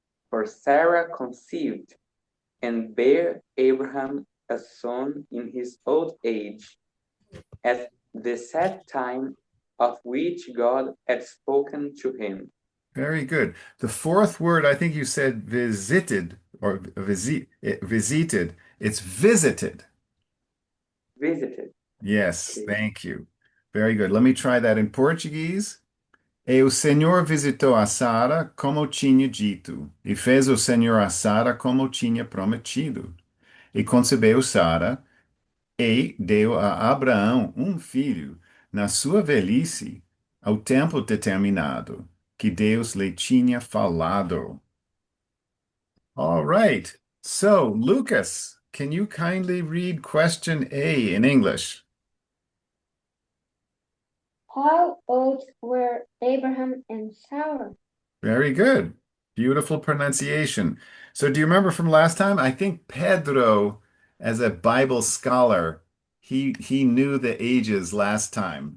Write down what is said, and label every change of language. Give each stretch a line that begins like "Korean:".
English: For Sarah conceived and bare Abraham a son in his old age, at the set time of which God had spoken to him. Very good. The fourth word, I think you said visited or visited. It's visited. Visited. Yes, Okay. thank you. Very good. Let me try that in Portuguese.
Portuguese: E o Senhor visitou a Sara como tinha dito, e fez o Senhor a Sara como tinha prometido. E concebeu Sara, e deu a Abraão um filho, na sua velhice, ao tempo determinado, que Deus lhe tinha falado.
English: All right. So, Lucas, can you kindly read question A in English? How old were Abraham and Sarah? Very good. Beautiful pronunciation. So, do you remember from last time? I think Pedro, as a Bible scholar, he knew the ages last time.